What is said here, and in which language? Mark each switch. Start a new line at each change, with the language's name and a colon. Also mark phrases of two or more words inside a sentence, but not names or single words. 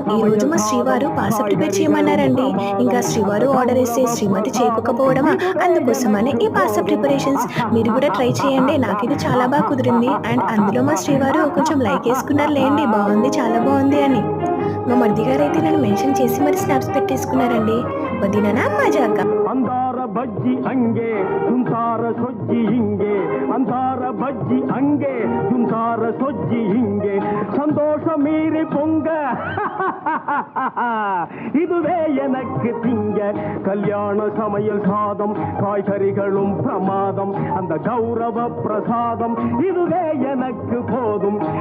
Telugu: ఈ రోజు మా శ్రీవారు పాస్తా ప్రిపేర్ చేయమన్నారండి. ఇంకా శ్రీవారు ఆర్డర్ ఇస్తే శ్రీమతి చేయకపోవడమా, అందుకోసమని ఈ పాస్తా ప్రిపరేషన్స్ మీరు కూడా ట్రై చేయండి. నాకు ఇది చాలా బాగా కుదిరింది. అండ్ అందులో మా శ్రీవారు కొంచెం లైక్ వేసుకున్నారు లేండి, బాగుంది చాలా బాగుంది అని. మా మరిది గారు అయితే నన్ను మెన్షన్ చేసి మరి స్నాప్స్ పెట్టేసుకున్నారండి. వదిననా మజాక.
Kannada: ಅಂದಾರ ಬಜ್ಜಿ ಹಂಗೆ ಜುಂತಾರ ಸೊಜ್ಜಿ ಹಿಂಗೆ ಅಂದಾರ ಬಜ್ಜಿ ಹಂಗೆ ಜುಂತಾರ ಸೊಜ್ಜಿ ಹಿಂಗೆ
Tamil: சந்தோஷ மீறி பொங்க இதுவே எனக்கு திங்க கல்யாண சமையல் சாதம் காய்கறிகளும் பிரமாதம் அந்த கௌரவ பிரசாதம் இதுவே எனக்கு போதும்